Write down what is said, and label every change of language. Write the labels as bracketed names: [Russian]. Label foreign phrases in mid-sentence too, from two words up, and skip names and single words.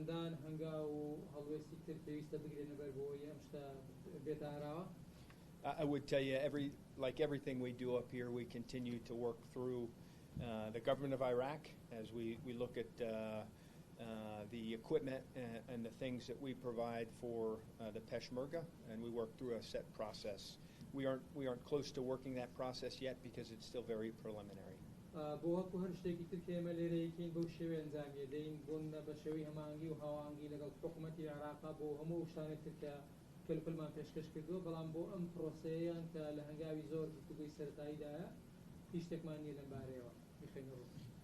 [English] I would tell you, like everything we do up here, we continue to work through the government of Iraq as we look at the equipment and the things that we provide for the Peshmerga, and we work through a set process. We aren't close to working that process yet because it's still very preliminary. [Central Kurdish] کلپلمان پێشکەش کردووە بەڵام بۆ ئەم پرۆسەیەیان کە لە هەنگاوی زۆر گفتوگوی سەرەتاییدایە هیچ شتێکمان نییە لەم بارەیەوە میخەینە ڕوو.